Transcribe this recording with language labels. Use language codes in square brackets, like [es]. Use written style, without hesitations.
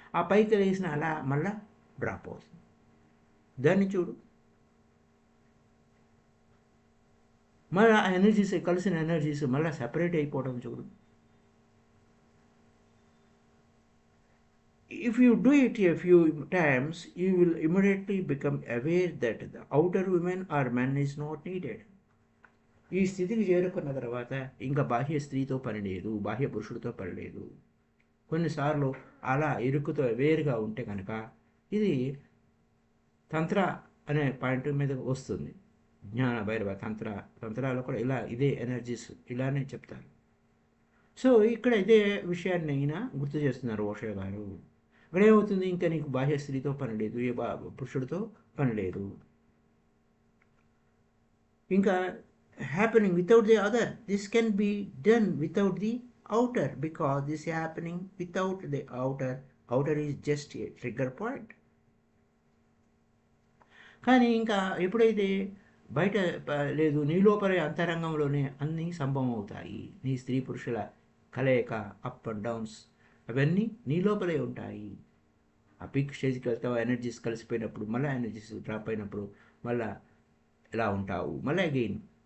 [te] ఆ పైకి లేసిన అలా మళ్ళా డ్రాప్ అవుతుంది. దాన్ని చూడు, మళ్ళీ ఆ ఎనర్జీస్, కలిసిన ఎనర్జీస్ మళ్ళీ సెపరేట్ అయిపోవడం చూడు. [en] If you do it a few times, you will immediately become aware that the outer woman or man is not needed. [te] ఈ స్థితికి చేరుకున్న తర్వాత ఇంకా బాహ్య స్త్రీతో పని లేదు, బాహ్య పురుషుడితో పని లేదు. కొన్నిసార్లు అలా ఇరుకుతో వేరుగా ఉంటే కనుక ఇది తంత్ర అనే పాయింట్ మీద వస్తుంది. జ్ఞాన భైరవ తంత్రాలు కూడా ఇదే ఎనర్జీస్ ఇలానే చెప్తారు. సో ఇక్కడ ఇదే విషయాన్ని అయినా గుర్తు చేస్తున్నారు ఓషో గారు. ఇక్కడ ఏమవుతుంది, ఇంకా నీకు బాహ్య స్త్రీతో పని లేదు, ఏ పురుషుడితో పని లేదు. [en] ఇంకా happening without the other. This can be done without the outer, because this is happening without the outer is just a trigger point. [te] కానీ ఇంకా ఎప్పుడైతే బయట లేదు, నీ లోపల అంతరంగంలోనే అన్నీ సంభవం అవుతాయి. నీ స్త్రీ పురుషుల కలయిక, అప్ అండ్ డౌన్స్ అవన్నీ నీ లోపలే ఉంటాయి. ఆ పీక్ స్టేజ్కి వెళ్తావు, ఎనర్జీస్ కలిసిపోయినప్పుడు, మళ్ళీ ఎనర్జీస్ డ్రాప్ అయినప్పుడు మళ్ళీ ఎలా ఉంటావు, మళ్ళీ అగైన్